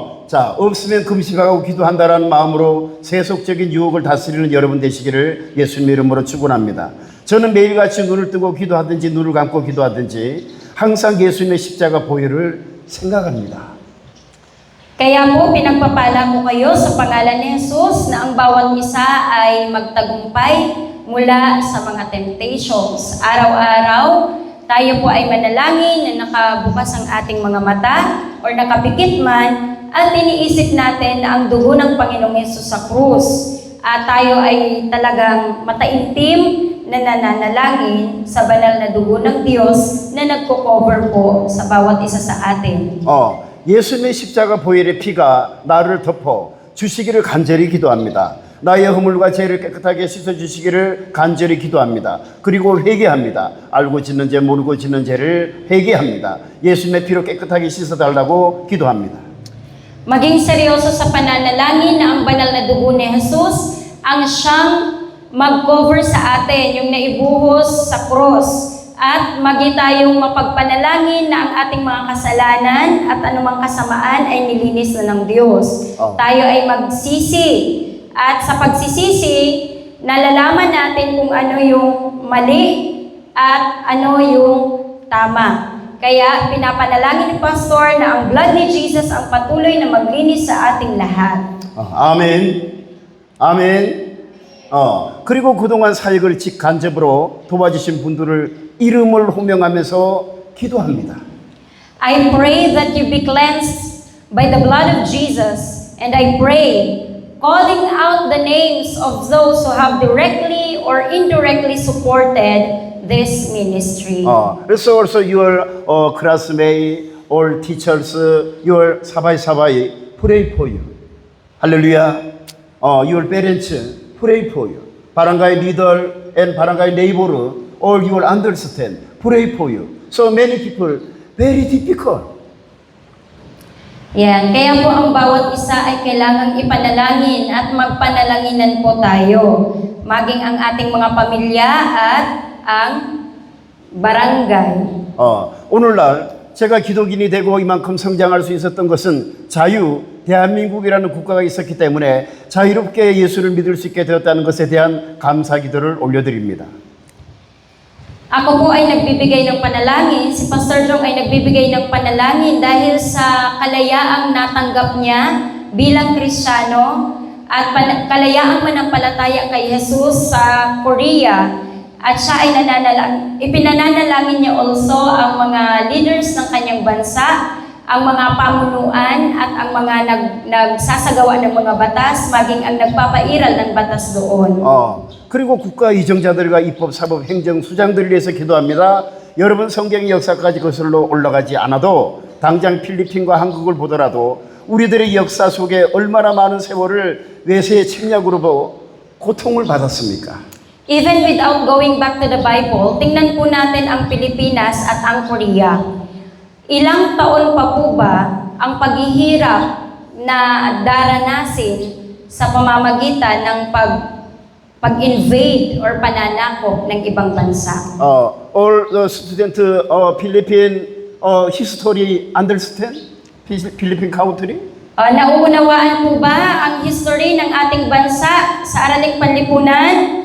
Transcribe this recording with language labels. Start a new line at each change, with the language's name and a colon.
Korean: 자, 없으면 금식하고 기도한다라는 마음으로 세속적인 유혹을 다스리는 여러분 되시기를 예수님의 이름으로 축원합니다. 저는 매일같이 눈을 뜨고 기도하든지 눈을 감고 기도하든지 항상 예수님의 십자가 보혈을 생각합니다.
Filipino: Kaya po, pinagpapala ko kayo sa pangalan ni Jesus na ang bawat isa ay magtagumpay mula sa mga temptations. Araw-araw, tayo po ay manalangin na nakabukas ang ating mga mata or nakapikit man at iniisip natin na ang dugo ng Panginoong Yesus sa krus at tayo ay talagang mataimtim na nananalangin sa banal na dugo ng Diyos na nagko-cover po sa bawat isa sa atin.
Korean: 예수님의 십자가 보혈의 피가 나를 덮어 주시기를 간절히 기도합니다. 나의 허물과 죄를 깨끗하게 씻어주시기를 간절히 기도합니다. 그리고 회개합니다. 알고 짓는 죄, 모르고 짓는 죄를 회개합니다. 예수님의 피로 깨끗하게 씻어달라고 기도합니다.
Filipino: Maging seryoso sa pananalangin na ang banal na dugo ni Jesus ang siyang mag-cover sa atin, yung naibuhos sa cross. At magi tayong mapagpanalangin na ang ating mga kasalanan at anumang kasamaan ay nilinis na ng Diyos. Tayo ay magsisi. At sa pagsisisi, nalalaman natin kung ano yung mali at ano yung tama. Kaya pinapanalangin ni Pastor na ang blood ni Jesus ang patuloy na maglinis sa ating lahat.
Korean: 아멘. 아멘. 그리고 그동안 사역을 직간접으로 도와주신 분들을 이름을 호명하면서 기도합니다.
English: I pray that you be cleansed by the blood of Jesus, and I pray, calling out the names of those who have directly or indirectly supported this ministry.
Korean: 그래서
English: also your classmate or teachers, your 사바이 pray for you.
Korean: 할렐루야.
English: Your parents pray for you. 바람가의 leader and 바람가의 neighbor or you will understand, pray for you. So many people, very difficult.
Filipino: Yan, kaya po ang bawat isa ay kailangang ipanalangin at magpanalanginan po tayo. Maging ang ating mga pamilya at ang barangay.
Korean: 오늘날 제가 기독인이 되고 이만큼 성장할 수 있었던 것은 대한민국이라는 국가가 있었기 때문에 자유롭게 예수를 믿을 수 있게 되었다는 것에 대한 감사 기도를 올려드립니다.
Filipino: Ako po ay nagbibigay ng panalangin, si Pastor Jong ay nagbibigay ng panalangin dahil sa kalayaang natanggap niya bilang Kristiyano at kalayaang manampalataya kay Jesus sa Korea. At siya ay ipinananalangin niya also ang mga leaders ng kanyang bansa, ang mga pamunuan at ang mga nagsasagawa ng mga batas, maging ang nagpapairal ng batas doon.
Korean: 그리고 국가 이정자들과 입법, 사법, 행정, 수장들을 위해서 기도합니다. 여러분 성경의 역사까지 거슬러 올라가지 않아도 당장 필리핀과 한국을 보더라도 우리들의 역사 속에 얼마나 많은 세월을 외세의 침략으로 고통을 받았습니까?
English: Even without going back to the Bible,
Filipino: tingnan po natin ang Pilipinas at ang Korea. Ilang taon pa po ba ang paghihirap na daranasin sa pamamagitan ng pag-invade or pananakop ng ibang bansa?
English: All the student Philippine history understand? Philippine country?
Filipino: Nauunawaan po ba ang history ng ating bansa sa Araling Panlipunan?